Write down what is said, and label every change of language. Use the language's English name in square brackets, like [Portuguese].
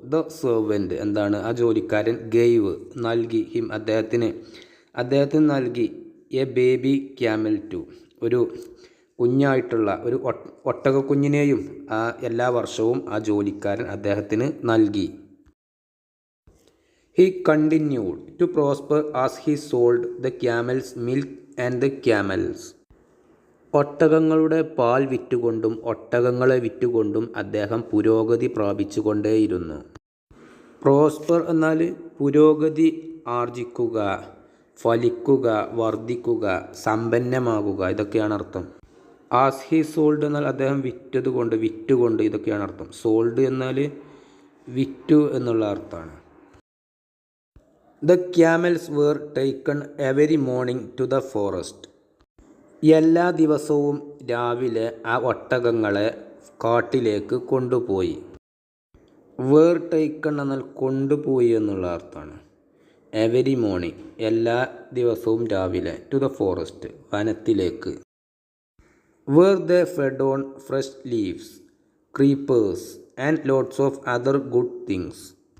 [Malayalam] The servant എന്താണ് ആ ജോലിക്കാരൻ. Gave നൽകി. ഹിം അദ്ദേഹത്തിന് നൽകി. [English] a baby camel to [Malayalam] ഒരു കുഞ്ഞായിട്ടുള്ള ഒരു ഒട്ടക കുഞ്ഞിനെയും എല്ലാ വർഷവും ആ ജോലിക്കാരൻ അദ്ദേഹത്തിന് നൽകി. [English] He continued to prosper as he sold the camel's milk and the camels. [Malayalam] ഒട്ടകങ്ങളുടെ പാൽ വിറ്റുകൊണ്ടും ഒട്ടകങ്ങളെ വിറ്റുകൊണ്ടും അദ്ദേഹം പുരോഗതി പ്രാപിച്ചുകൊണ്ടേയിരുന്നു. പ്രോസ്പർ എന്നാൽ പുരോഗതി ആർജിക്കുക, ഫലിക്കുക, വർദ്ധിക്കുക, സമ്പന്നമാകുക, ഇതൊക്കെയാണ് അർത്ഥം. ആസ് ഹി സോൾഡ് എന്നാൽ അദ്ദേഹം വിറ്റുകൊണ്ട്, ഇതൊക്കെയാണ് അർത്ഥം. സോൾഡ് എന്നാൽ വിറ്റു എന്നുള്ള അർത്ഥമാണ്. [English] The camels were taken every morning to the forest. [Malayalam] എല്ലാ ദിവസവും രാവിലെ ആ ഒട്ടകങ്ങളെ കാട്ടിലേക്ക് കൊണ്ടുപോയി. വേർ ടേക്കൺ എന്നാൽ കൊണ്ടുപോയി എന്നുള്ള അർത്ഥമാണ്. [English] every morning [Malayalam] എല്ലാ ദിവസവും രാവിലെ. [English] to the forest [Malayalam] വനത്തിലേക്ക്. [English] Where they fed on fresh leaves, creepers and lots of other good things.